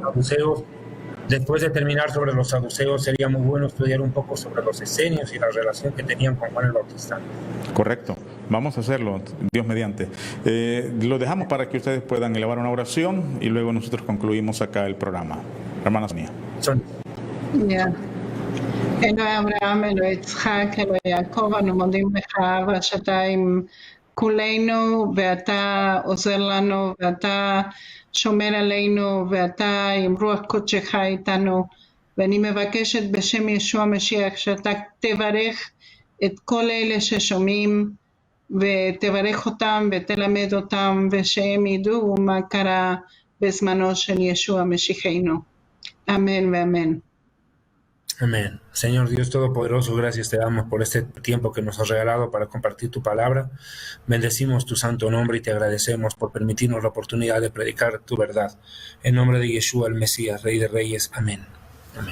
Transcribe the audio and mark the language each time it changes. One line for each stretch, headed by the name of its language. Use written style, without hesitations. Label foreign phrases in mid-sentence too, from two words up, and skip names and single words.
Spanish: los saduceos, después de terminar sobre los saduceos, sería muy bueno estudiar un poco sobre los esenios y la relación que tenían con Juan el Bautista. Correcto. Vamos a hacerlo, Dios mediante. Lo dejamos para que ustedes puedan elevar una oración y luego nosotros concluimos acá el programa. Hermana Sonia. Ya.
Hebrew: אלוהי אברהם, אלוהי יצחק, אלוהי יעקב, אנו מודים לך שאתה עם כולנו, ואתה עוזר לנו, ואתה שומר עלינו, ואתה עם רוח קודשך איתנו. ואני מבקשת בשם ישוע המשיח שאתה תברך את כל אלה ששומעים, ותברך אותם ותלמד אותם, ושהם ידעו מה קרה בזמנו של ישוע משיחנו. אמן ואמן.
Spanish: Amén. Señor Dios Todopoderoso, gracias te damos por este tiempo que nos has regalado para compartir tu palabra. Bendecimos tu santo nombre y te agradecemos por permitirnos la oportunidad de predicar tu verdad. En nombre de Yeshua, el Mesías, Rey de Reyes. Amén. Amén.